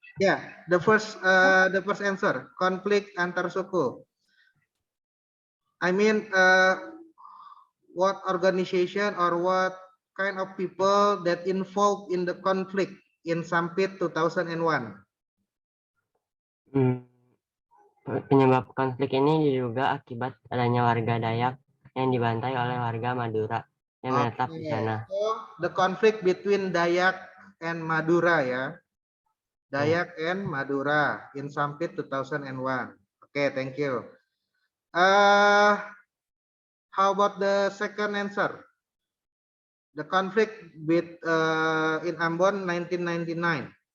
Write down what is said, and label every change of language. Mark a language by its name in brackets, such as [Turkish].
[English] Yeah, the first answer, [Indonesian] konflik antar suku. [English] I mean, what organization or what kind of people that involved in the conflict in Sampit 2001? [Indonesian] Penyebab konflik ini diduga akibat adanya warga Dayak yang dibantai oleh warga Madura yang menetap di sana. [English] So, the conflict between Dayak and Madura, ya. Dayak and Madura in Sampit 2001. Okay, thank you. How about the second answer? The conflict in Ambon 1999.